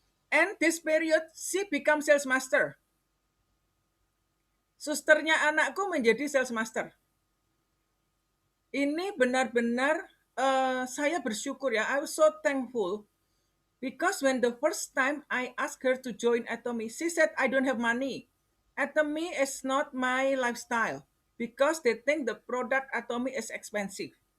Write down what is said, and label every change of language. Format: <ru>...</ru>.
<en>And this period, she become sales master.</en> <id>Susternya anakku menjadi sales master. Ini benar-benar saya bersyukur ya.</id> <en>I was so thankful because when the first time I asked her to join Atomi, she said, I don't have money. Atomi is not my lifestyle because they think the product Atomi is expensive.</en>